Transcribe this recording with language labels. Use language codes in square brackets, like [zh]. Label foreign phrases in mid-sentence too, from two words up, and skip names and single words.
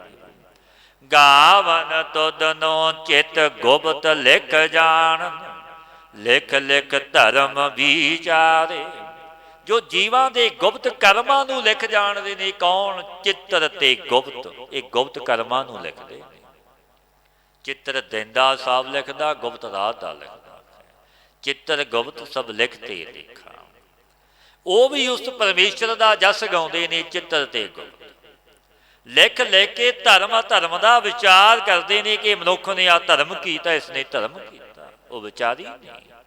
[pa] ਗਾਵਨ ਤੁਧਨੋ ਚਿਤ ਗੁਪਤ ਲਿਖ ਜਾਣ, ਲਿਖ ਲਿਖ ਧਰਮ ਵਿਚਾਰੇ। ਜੋ ਜੀਵਾਂ ਦੇ ਗੁਪਤ ਕਰਮਾਂ ਨੂੰ ਲਿਖ ਜਾਣਦੇ ਨੇ। ਕੌਣ? ਚਿੱਤਰ ਤੇ ਗੁਪਤ। ਇਹ ਗੁਪਤ ਕਰਮਾਂ ਨੂੰ ਲਿਖਦੇ ਨੇ। ਚਿੱਤਰ ਦਿੰਦਾ ਸਾਹਿਬ ਲਿਖਦਾ, ਗੁਪਤ ਰਾਤ ਦਾ ਲਿਖਦਾ। [hi] चित्र गुप्त सब लिखते लिखा। वो भी उस परमेश्वर का जस गाउंदे ने, चित्र ते गुप्त लिख लिख के धर्म धर्म का विचार करते हैं कि मनुख ने आ धर्म किया, इसने धर्म किया। वो विचारी नहीं।